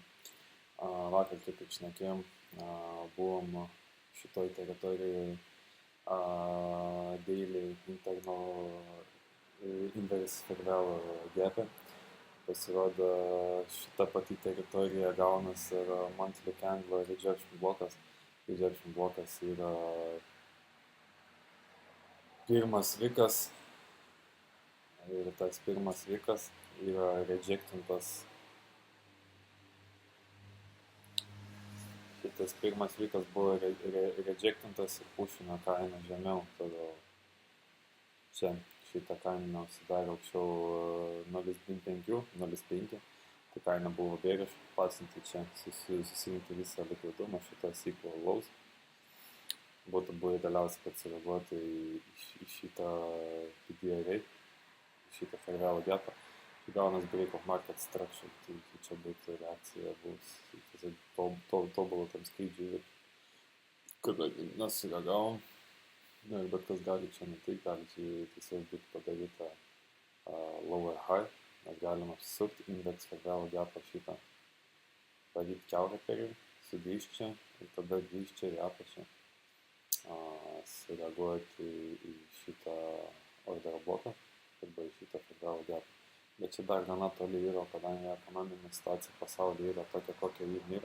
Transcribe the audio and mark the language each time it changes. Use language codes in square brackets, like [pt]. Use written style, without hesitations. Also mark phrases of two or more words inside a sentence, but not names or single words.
[lt] Vakar kaip ir šnekėjom, buvom šitoj teritorijoje [en] daily internal inverse fair value gap'e. [lt] Pasirodo, šita pati teritorija gaunas ir [en] monthly candle rejection [lt] blokas. Rejection blokas yra pirmas vikas ir tas pirmas vikas yra rejectintas. Šitas pirmas vikas buvo rejectintas ir pušino kainą žemiau, todėl čia šitą kainą sudarė aukščiau 0,5, tai kaina buvo bearish, pasinti čia, susirinkti visą likvidumą, šitas [en] equal lows. [lt] Būtų buvo idealiausia, kad sureaguotų į šitą PDRA, į šitą [en] fair value gap'ą. [lt] Čia gaunas [en] break of market structure, [lt] tai čia būtų reakcija, bus tobulą tam skrydžiui. kadangi nesureagavom, ir bet kas gali čia nutikti, gali tiesiog būti padaryta [en] lower high, [lt] mes galim apsisukti, indeksą vėl gapą šitą, daryti kiaurą perį, sugrįžti čia ir tada grįžti čia į apačią, sureaguoti į šitą order bloką arba į šitą vėl gapą. Bet čia dar gana toli yra, kadangi ekonominė situacija pasaulyje yra tokia, kokia ji yra.